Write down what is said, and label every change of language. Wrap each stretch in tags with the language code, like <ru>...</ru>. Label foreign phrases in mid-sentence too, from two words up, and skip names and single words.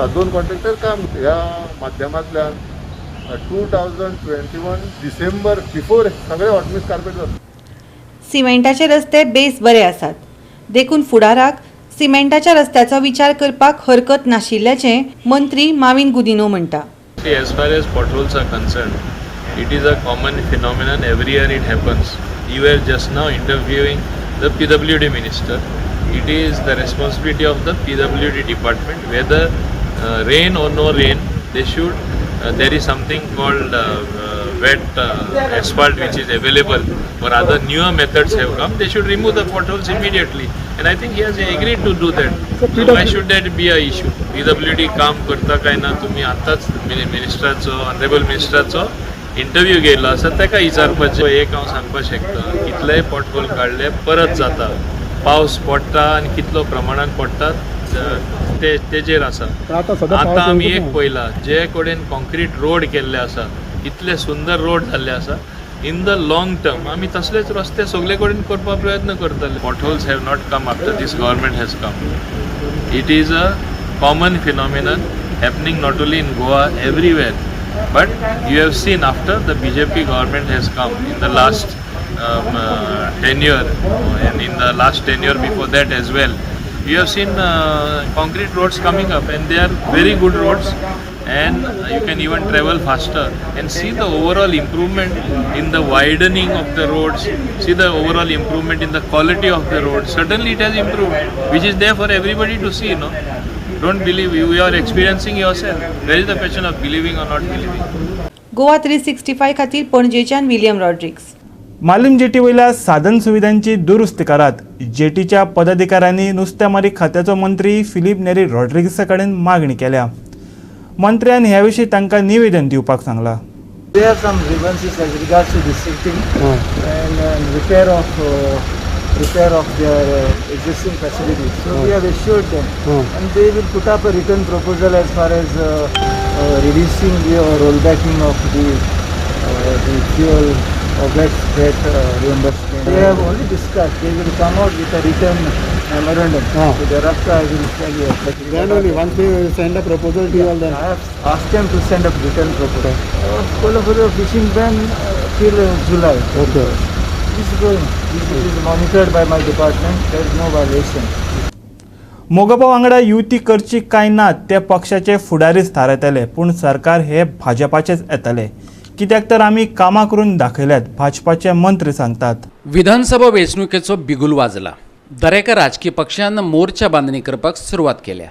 <kok>2 कॉन्ट्रॅक्टर काम ह्या माध्यमांतल्यान 2021 डिसेंबर बिफोर सगळे ऑटोमिक्स कार्पेट जाता. सिमेंटाचे रस्ते बेस बरे आसात. देखून फुडाराक सिमेंटाच्या रस्त्याचो विचार करपाक हरकत नाशिल्ल्याचें मंत्री माविन गुदिनो म्हणटा.</kok> <en>As far as potholes are concerned, it is a common phenomenon. Every year it happens. You were just now interviewing the PWD minister. It is the responsibility of the PWD department. Whether rain or no rain, they should. There is something called wet asphalt which is available, or other newer methods have come. They should remove the potholes immediately. And I think he has agreed to do that. So why should that be a issue?</en> <kok>PWD काम करता काय ना तुम्ही आताच मिनिस्टराचो, ऑनरेबल मिनिस्टराचो इंटरव्यू घेयलो आसा ताका विचारपाचें. एक हांव सांगपाक शकता, कितलेय पॉटहोल काडले परत जाता. पावस पडटा आनी कितलो प्रमाणान पडटात तेजेर आसा. आतां आमी एक पयला जे कडेन कॉन्क्रीट रोड केल्ले आसा, इतले सुंदर रोड जाल्ले आसा.</kok> <en>in the long term</en> <kok>आमी तसलेच रस्ते सगळे कडेन करपाक प्रयत्न करतले.</kok> <en>potholes have not come after this government has come. It is a common phenomenon happening not only in Goa, everywhere. But you have seen after the BJP government has come in the last tenure and in the last tenure before that as well, you have seen concrete roads coming up, and they are very good roads, and you can even travel faster and see the overall improvement in the widening of the roads, see the overall improvement in the quality of the roads. Certainly it has improved, which is there for everybody to see, no? Don't believe, you are experiencing yourself. There is the question of believing or not believing.</en> <kok>गोवा 365 खातीर पणजेच्यान विलियम रॉड्रिक्स. मालीम जेटी वयल्या साधन सुविधांची दुरुस्ती करात. जेटीच्या पदाधिकाऱ्यांनी नुस्तेमारी खात्याचो मंत्री फिलीप नेरी रॉड्रिगसा कडेन मागणी केल्या. मंत्र्यान ह्या विशीं तांकां निवेदन दिवपाक सांगलां.</kok> <en>They have some grievances as regards to this thing and repair of their existing facilities. So we have assured them, and they will put up a written proposal as far as reducing the rollbacking of the fuel or get reimbursement. They have only discussed. They will come out with a written memorandum. So thereafter I will tell you. Then only once they send a proposal to you, all then. I have asked them to send a written proposal. Kolhapur fishing ban till July. Okay. This is going. This is monitored by my department. There is no violation.</en> <kok>मोगोपा वांगडा युती करची काय ना ते पक्षाचे फुडारीच थारायतले, पूण सरकार हे भाजपाचेच येतले, कित्याक तर आमी कामां करून दाखयल्यात, भाजपाचे मंत्री सांगतात. विधानसभा वेंचणुकेचो बिगुल वाजला. दरेका राजकीय पक्षान मोर्चा बांधणी करपाक सुरवात केल्या.</kok>